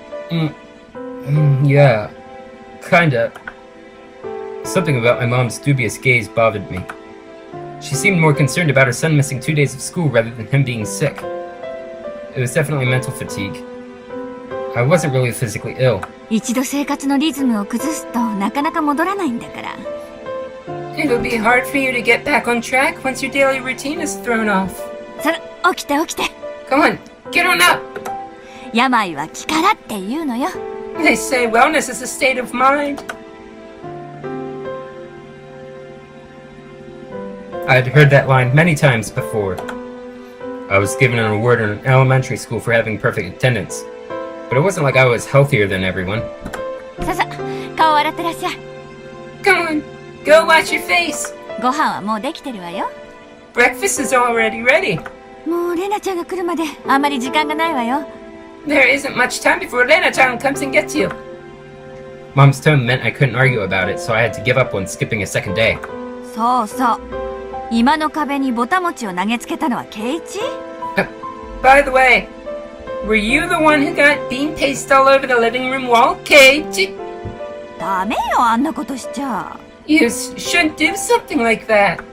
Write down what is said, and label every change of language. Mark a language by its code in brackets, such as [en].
[en] Yeah, kinda. Something about my mom's dubious gaze bothered me. She seemed more concerned about her son missing 2 days of school rather than him being sick. It was definitely mental fatigue. I wasn't really physically ill. [ja] 一度生活のリズムを崩すとなかなか戻らないんだから [en] It'll be hard for you to get back on track once your daily routine is thrown off. [ja] それ起きて起きて [en] Come on, get on up! [ja] 病は気からって言うのよ [en] They say wellness is a state of mind. I'd heard that line many times before. I was given an award in elementary school for having perfect attendance. But it wasn't like I was healthier than everyone. [ja] ささ顔洗ってらっしゃい [en] Come on, go wash your face. [ja] ご飯はもうできてるわよ [en] Breakfast is already ready. [ja] もうレナちゃんが来るまであんまり時間がないわよ [en] There isn't much time before Rena-chan comes and gets you. Mom's tone meant I couldn't argue about it, so I had to give up on skipping a second day. [ja] そうそう今の壁にぼたもちを投げつけたのはケイチ [en] By the way, were you the one who got bean paste all over the living room wall, Keiichi? [ja] ダメよあんなことしちゃ [en] You shouldn't do something like that.